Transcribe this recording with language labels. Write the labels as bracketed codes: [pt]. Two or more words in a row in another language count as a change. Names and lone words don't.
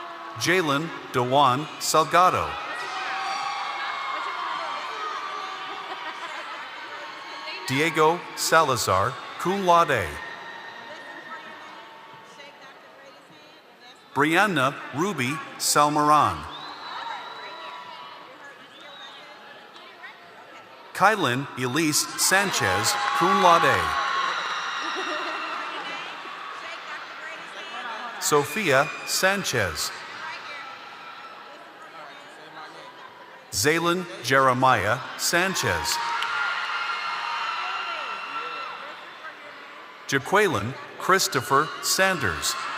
[en] Jalen Dewan Salgado. Diego Salazar, [la] cum laude. [en] Brianna Ruby Salmaran. Kylan Elise Sanchez, [la] cum laude. [en] Sophia Sanchez. Zaylen Jeremiah Sanchez. Jaqueline Christopher Sanders.